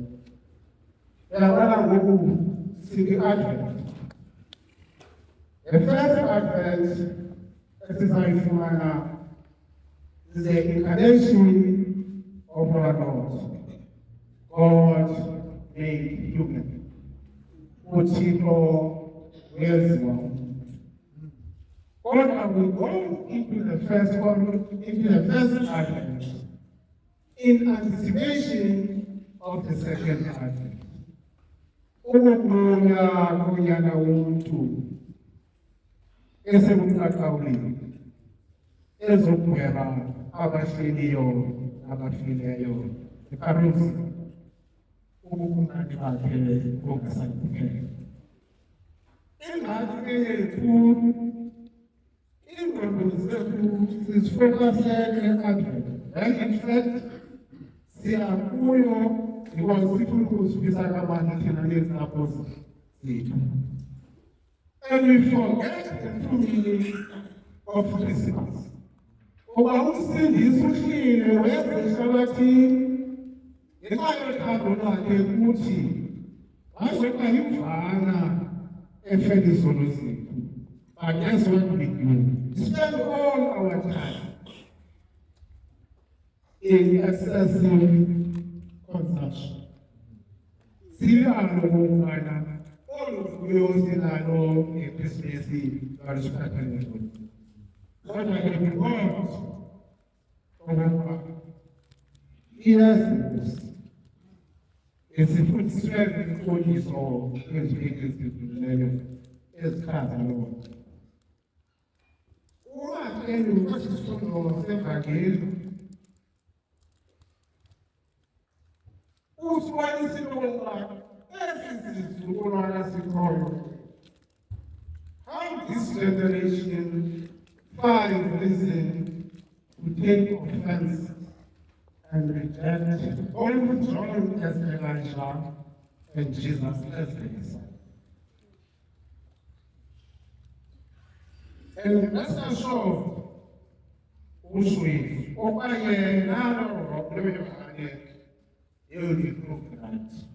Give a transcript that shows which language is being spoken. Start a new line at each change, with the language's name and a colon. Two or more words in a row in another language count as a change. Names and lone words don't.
Xhosa: Uyabona ngoku sithi Advent.
English: The first Advent esizayifumana is the incarnation of our Lord. God made human.
Xhosa: uThixo weziwa.
English: Kodwa we go into the first Advent in anticipation of the second Advent.
Xhosa: ukubuya konyana womntu esebunqaqawulile ezokugweba abahleliyo nabafileyo eparusi ubukumkani bakhe ongasakuphela. Ingxaki yethu ingqondo zethu zifokasele eAdvent.
English: And in fact,
Xhosa: siyakuyo because sifuna ukuzivisa abantu thina neentsapho zethu.
English: And we forget the true meaning of Christmas.
Xhosa: Ngoba umsindisi uhlile weza ehlabathini ngenxa yothando lwakhe kuthi wazoba yimvana efela izono zethu.
English: But guess what we do? We spend all our time in excessive consumption.
Xhosa: Silalo ngokubana oluvuyo silalo ngeKrismesi lwalusiphathelele. Kodwa ke because okokuba iyazibusa esifundiswe inkoliso eziveki ezidlulileyo ezichaza loo nto. Umakhulu kwesi sifundo sevangeli usibonisa into yokuba esi sizukulwana sikhoyo,
English: how this generation finds reason to take offense and reject only John as Elijah and Jesus as the Messiah. And rest assured, Ushwit, Opaye, Nano, Oblevane, you will prove that.